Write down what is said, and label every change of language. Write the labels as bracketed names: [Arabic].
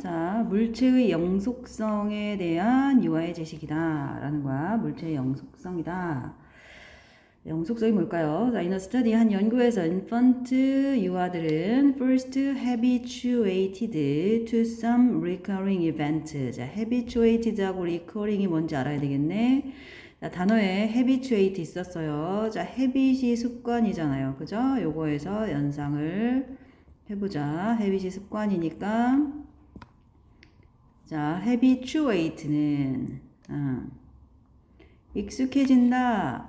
[Korean] 자, 물체의 영속성에 대한 유아의 제식이다. 라는 거야. 물체의 영속성이다. 영속성이 뭘까요? 자, [English] in a study [Korean] 한 연구에서 [English] infant [Korean] 유아들은 [English] first habituated to some recurring event. [Korean] 자, habituated하고 recurring이 뭔지 알아야 되겠네. 자, 단어에 habituate 있었어요. 자, habit이 습관이잖아요. 그죠? 요거에서 연상을 해보자. habit이 습관이니까 자, habituate는 익숙해진다.